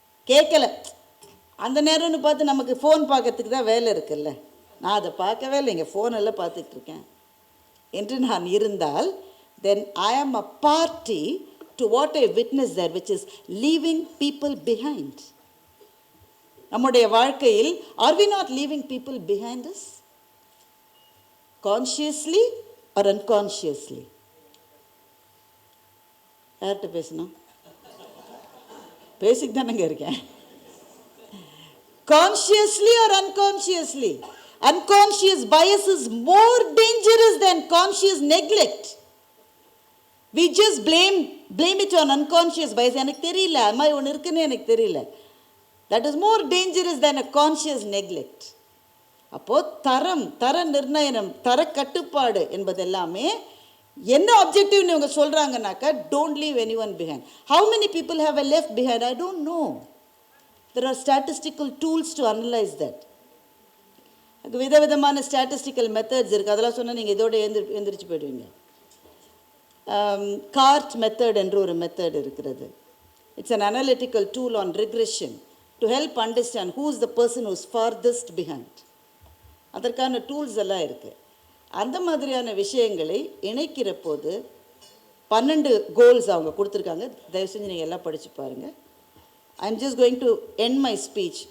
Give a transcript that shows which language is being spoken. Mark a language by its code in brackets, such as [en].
[ta] கேட்கலை, அந்த நேரம்னு பார்த்து நமக்கு ஃபோன் பார்க்கறதுக்கு தான் வேலை இருக்குல்ல, நான் அதை பார்க்கவே இல்லைங்க, ஃபோனெல்லாம் பார்த்துட்ருக்கேன் என்று நான் இருந்தால், [en] then I am a party to what I witnessed there, which is leaving people behind. [ta] நம்முடைய வாழ்க்கையில் [en] are we not leaving people behind us? Consciously or unconsciously? [ta] யார்கிட்ட பேசணும்? பேசிக் தானங்க இருக்கேன். [en] Consciously or unconsciously? Unconscious bias is more dangerous than conscious neglect. We just blame it on unconscious bias. [ta] எனக்கு தெரியல, அது மாதிரி ஒன்று இருக்குன்னு எனக்கு தெரியல. [en] That is more dangerous than a conscious neglect. [ta] அப்போது தர நிர்ணயம், தர கட்டுப்பாடு என்பது எல்லாமே என்ன ஆப்ஜெக்டிவ்னு இவங்க சொல்கிறாங்கனாக்கா, [en] Don't leave any one behind. How many people have a left behind? I don't know. There are statistical tools to analyse that. [ta] விதவிதமான ஸ்டாட்டிஸ்டிக்கல் மெத்தட்ஸ் இருக்குது. அதெல்லாம் சொன்னால் நீங்கள் இதோட எந்திரிச்சு போயிடுவீங்க. கார்ட் மெத்தட் என்று ஒரு மெத்தட் இருக்கிறது. [en] It's an analytical tool on regression. to help understand who is the person who is farthest behind. [ta] அதற்கான டூல்ஸ் எல்லாம் இருக்குது. அந்த மாதிரியான விஷயங்களை இணைக்கிற போது 12 கோல்ஸ் அவங்க கொடுத்துருக்காங்க. தயவு செஞ்சு நீங்கள் எல்லாம் படித்து பாருங்கள். [en] I am just going to end my speech.